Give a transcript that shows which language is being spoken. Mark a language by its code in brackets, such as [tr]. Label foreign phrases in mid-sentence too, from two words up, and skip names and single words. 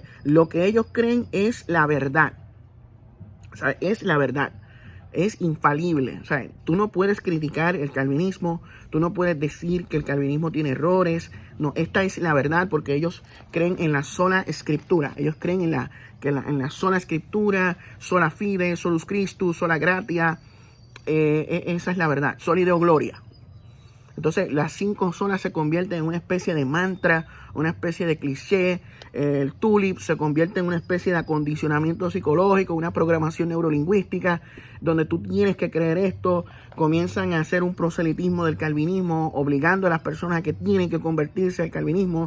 [es] Lo que ellos creen es la verdad, ¿sabes? Es la verdad, es infalible, ¿sabes? Tú no puedes criticar el calvinismo, tú no puedes decir que el calvinismo tiene errores, no, esta es la verdad porque ellos creen en la sola escritura, ellos creen en la sola escritura, [la] sola fide, solus Christus, sola gratia, [es] esa es la verdad, [la] sola Deo gloria. [es] Entonces las 5 solas se convierten en una especie de mantra, una especie de cliché. El tulip se convierte en una especie de acondicionamiento psicológico, una programación neurolingüística, donde tú tienes que creer esto. Comienzan a hacer un proselitismo del calvinismo, obligando a las personas a que tienen que convertirse al calvinismo.